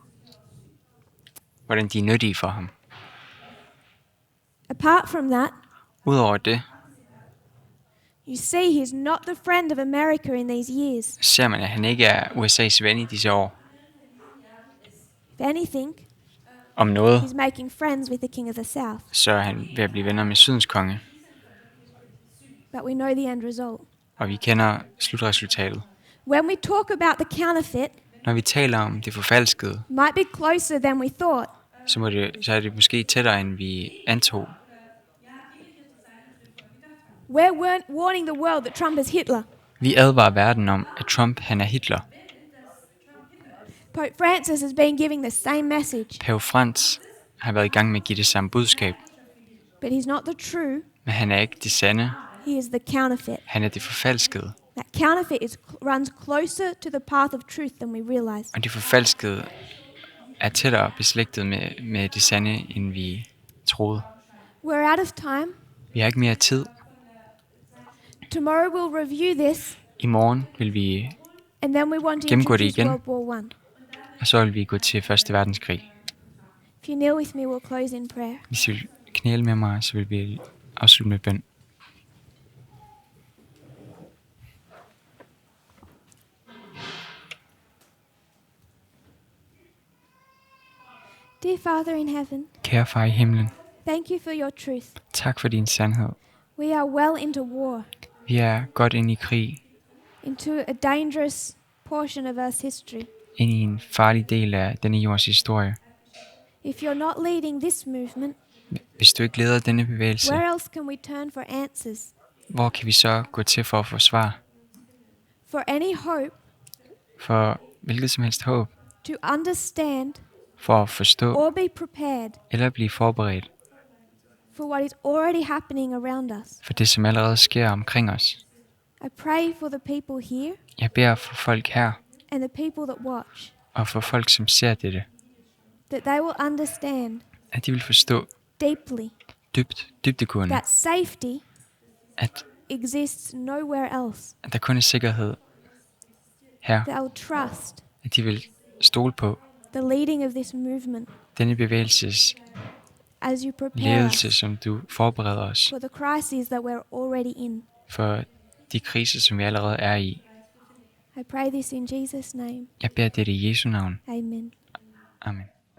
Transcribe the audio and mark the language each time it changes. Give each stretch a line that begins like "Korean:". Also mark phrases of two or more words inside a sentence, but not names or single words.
Danish: Hvordan de er nyttige for ham.
English: Apart from that,
Danish: Udover det,
English: you see he's not the friend of America in these years.
Danish: ser man, at han ikke er USA's ven i disse år.
English: If anything,
Danish: om noget,
English: He's making friends with the king of the south.
Danish: så er han ved at blive venner med Sydens konge.
English: But we know the end result.
Danish: Og vi kender slutresultatet.
English: When we talk about the counterfeit,
Danish: Når vi taler om det forfalskede,
English: might be closer than we thought.
Danish: så er det måske tættere, end vi antog.
English: We're warning the world that Trump is Hitler.
Danish: Vi advarer verden om, at Trump han er Hitler.
English: Pope Francis has been giving the same message.
Danish: Pave Frans har været i gang med at give det samme budskab,
English: But he's not the true.
Danish: men han er ikke det sande.
English: He is the counterfeit.
Danish: Han er det forfalskede.
English: That counterfeit runs closer to the path of truth than we realize.
Danish: Og det forfalskede er tættere beslægtet med det sande, end vi troede.
English: We're out of time.
Danish: Vi har ikke mere tid.
English: Tomorrow we'll review this,
Danish: I morgen vil vi,
English: and then we want to
Danish: Gennemgå det
English: introduce
Danish: igen.
English: World War One.
Danish: og så vil vi gå til 1. verdenskrig.
English: If you kneel with me, we'll close in prayer.
Danish: Hvis I vil knæle med mig, så vil vi afslutte med bøn.
English: Dear Father in heaven,
Danish: Kære far i himlen,
English: thank you for your truth.
Danish: tak for din sandhed.
English: We are well into war,
Danish: Vi er godt inde i krig,
English: into a dangerous portion of Earth's history.
Danish: ind i en farlig del af denne jords historie.
English: If you're not leading this movement,
Danish: Hvis du ikke leder denne bevægelse,
English: where else can we turn for answers?
Danish: hvor kan vi så gå til for at få svar?
English: For any hope
Danish: For hvilket som helst håb,
English: to understand
Danish: for at forstå
English: or be prepared
Danish: eller blive forberedt
English: for what is already happening around us.
Danish: for det, som allerede sker omkring os.
English: I pray for the people here
Danish: Jeg beder for folk her,
English: and the people that watch,
Danish: og for folk, som ser dette,
English: that they will understand
Danish: at de vil forstå
English: deeply
Danish: dybdegående,
English: that safety
Danish: at
English: exists nowhere else.
Danish: der kun er sikkerhed her,
English: They will trust
Danish: at de vil stole på
English: the leading of this movement
Danish: denne bevægelses
English: as you prepare
Danish: ledelse,
English: us
Danish: som du forbereder os
English: for the crises that we're already in.
Danish: for de kriser, som vi allerede er i.
English: I pray this in Jesus' name.
Danish: Jeg beder dette i Jesu navn.
English: Amen.
Danish: Amen.